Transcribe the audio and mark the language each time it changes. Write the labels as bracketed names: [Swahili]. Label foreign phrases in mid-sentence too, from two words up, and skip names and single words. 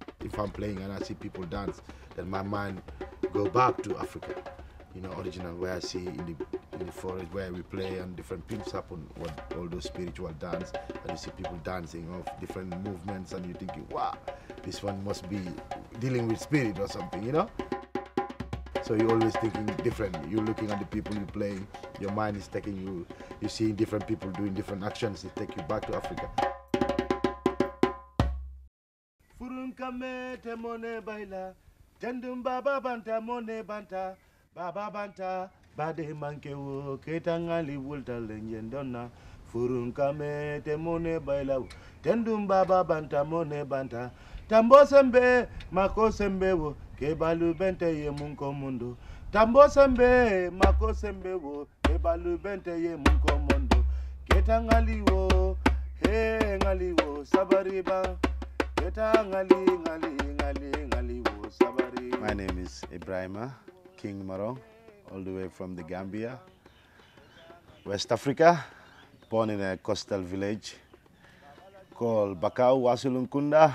[English] if I'm playing and I see people dance, then my mind go back to Africa, you know, original, where I see in the forest where we play and different things happen, all those spiritual dance, and you see people dancing of different movements, and you're thinking, wow, this one must be dealing with spirit or something, you know? So you're always thinking different. You're looking at the people you're playing, your mind is taking you, you're seeing different people doing different actions, it take you back to Africa. [Mandingo] Furunkame temone baila, tendum baba banta mone banta, baba banta, bade mankewo, ketangali wulta lenjendona. Furunkame temone baila, tendum baba banta mone banta, tambo sembe, mako sembe wo, kebalu bente ye munko mundo. Tambo sembe, mako sembe wo, kebalu bente ye munko mundo. Ketangali wo, he ngali wo, sabariba. [English] My name is Ibrahima King Marong, all the way from the Gambia, West Africa, born in a coastal village called Barikoo, Wasulunkunda.